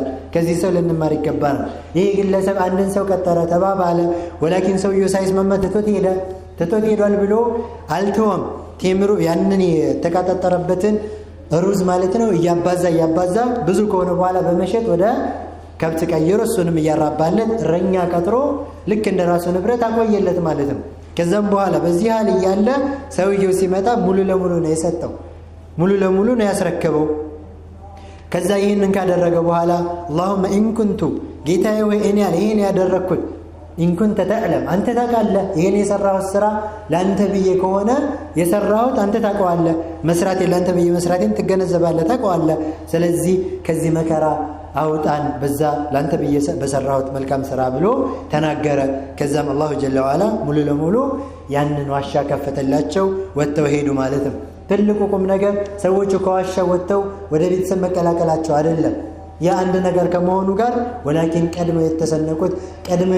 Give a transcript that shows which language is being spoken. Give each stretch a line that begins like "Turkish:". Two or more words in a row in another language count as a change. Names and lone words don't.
Amharic: ከዚህ ሰው ልንማር ይገባል። ይሄ ግለሰብ አንድን ሰው ቀጠረ ተባባለ፣ ወላኪን ሰውየው ሳይስማማ ትቶት ሄዷል ብሎ አልተወም። ቴምሩ ያንን የተቃጠጠረበትን ሩዝ ማለት ነው እያባዛ ብዙ ከሆነ በኋላ በመሸጥ ወደ ከብት ቀይሮ እሱንም እያራባለት እረኛ ቀጥሮ ልክ እንደራሱ ንብረት አቆየለት ማለት ነው። ከዛም በኋላ በዚህ ሀል እያለ ሰውየው ሲመጣ ሙሉ ለሙሉ ነው የሰጠው፣ ሙሉ ለሙሉ ነው ያስረከበው። ከዛ ይህንን ካደረገ በኋላ
Arabic: اللهم ان كنت
Amharic: ጌታዬ ወይ እኔ ይሄን ያደረኩት
Arabic: ان كنت تعلم
Amharic: አንተ ታውቃለህ፣ ይሄን የሰራሁት ስራ ላንተ ብዬ ከሆነ የሰራሁት አንተ ታውቀዋለህ፣ መስራቴ ላንተ ብዬ መስራቴን ትገነዘባለህ፣ ታውቀዋለህ። ስለዚህ ከዚህ መከራ አውጣን በዛ ላንተ ብዬ በሰራሁት መልካም ስራ ብሎ ተናገረ። ከዛም
Arabic: الله جل وعلا
Amharic: ሙሉ ለሙሉ ያንን ዋሻ ከፈተላቸው፣ ወጥተው ሄዱ ማለት ነው። ትልቁ ቁም ነገር ሰዎቹ ከዋሻ ወጥተው ወደ ቤተሰብ መቀላቀላቸው አይደለም፣ የአንድ ነገር ከመሆኑ ጋር ወላኪን ቀድመው የተሰነቁት ቀድመው